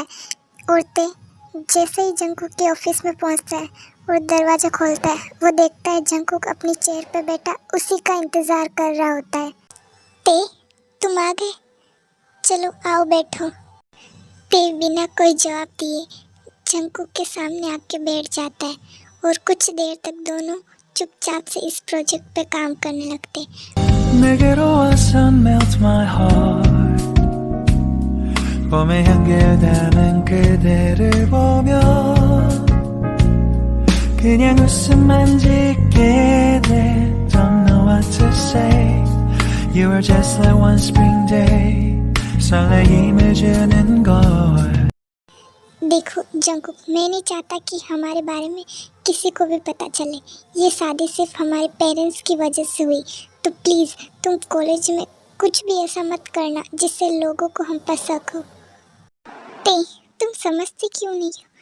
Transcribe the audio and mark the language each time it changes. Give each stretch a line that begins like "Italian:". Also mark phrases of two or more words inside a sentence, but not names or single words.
Hindi: और ते जैसे ही जंकुक के ऑफिस में पहुंचता है और दरवाज़ा खोलता है, वो देखता है जंकुक अपनी चेयर पर बैठा उसी का इंतज़ार कर रहा होता है। ते, तुम आ गए, चलो आओ बैठो। ते बिना कोई जवाब दिए जंकुक के सामने आके बैठ जाता है और कुछ देर तक दोनों चुपचाप से इस प्रोजेक्ट पे काम करने लगते।
Korean: 내게로 와서
English: melt my heart
Korean: 봄에 연결되는 그대를 보며 그냥 웃음만 짓게 돼
English: Don't know what to say You were just like one spring day
Korean: 설레임을 주는 걸.
Hindi: देखो जंकुक, मैं नहीं चाहता कि हमारे बारे में किसी को भी पता चले। ये शादी सिर्फ हमारे पेरेंट्स की वजह से हुई, तो प्लीज़ तुम कॉलेज में कुछ भी ऐसा मत करना जिससे लोगों को हम पर शक हो। ते, तुम समझती क्यों नहीं हो?